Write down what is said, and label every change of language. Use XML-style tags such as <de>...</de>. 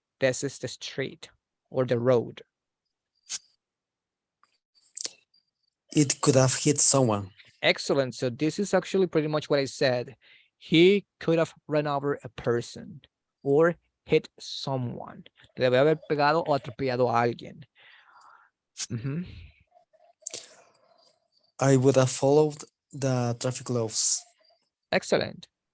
<en>This is the street or the road. It could have hit someone. Excellent. So this is actually pretty much what I said. He could have run over a person or hit someone.</en> <es>Debe haber pegado o atropellado a alguien.</es> <en>I would have followed the traffic laws. Excellent.</en>